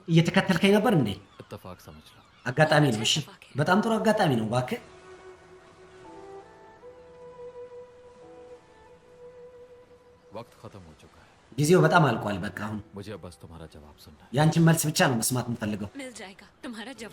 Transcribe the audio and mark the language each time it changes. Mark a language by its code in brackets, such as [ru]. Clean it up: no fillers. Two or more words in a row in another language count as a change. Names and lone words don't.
[am] እየተከተልከኝ ነበር እንዴ? [ur] इत्तेफाक समझ लो [am] አጋጣሚ ነው። እሺ በጣም ጥሩ አጋጣሚ ነው። እባክህ [ur] वक्त खत्म हो चुका है [am] ጊዜው በጣም አልቋል። በቃ አሁን [ur] मुझे अब बस तुम्हारा जवाब सुनना है [am] ያንቺን መልስ ብቻ ነው መስማት የምፈልገው። [ur] मिल जाएगा तुम्हारा जवाब